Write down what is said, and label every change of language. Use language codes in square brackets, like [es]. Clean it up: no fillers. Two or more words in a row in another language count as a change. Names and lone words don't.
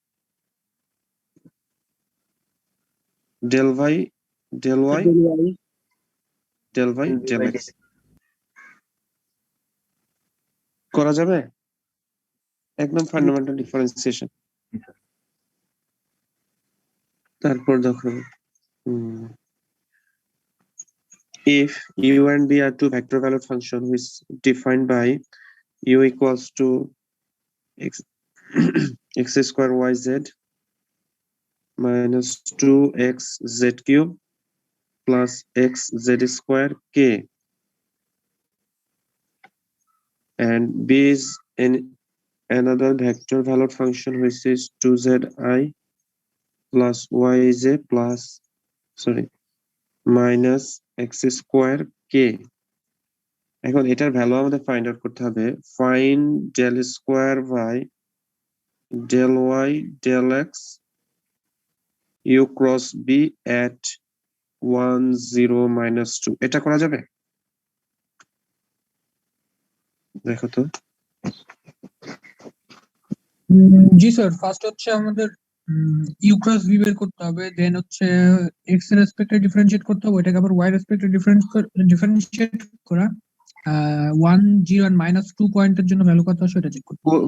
[en] del by del y del by del x [bn] করা যাবে? [en] একদম fundamental differentiation. [bn] তারপর দেখো, [en] if u and b are two vector valued function which defined by u equals to x x square yz minus 2x z cube plus x z square k, and b is in another vector valued function which is 2zi plus yj plus minus x square k. [bn] এখন এটার ভ্যালু আমাদের [en] find out [bn] করতে হবে। [en] find del square by del y del x u cross b at 1 0 minus 2, [bn] এটা করা যাবে? দেখো তো। জি স্যার, ফার্স্ট হচ্ছে আমাদের [en] u cross v [bn] বের করতে হবে, দেন হচ্ছে এক্স এর রেসপেক্টে ডিফারেন্সিয়েট করতে হবে, এটাকে আবার ওয়াই রেসপেক্টে ডিফারেন্সিয়েট করা 1 0 আর -2 পয়েন্টের জন্য ভ্যালু কত আসে সেটা চেক করতে হবে।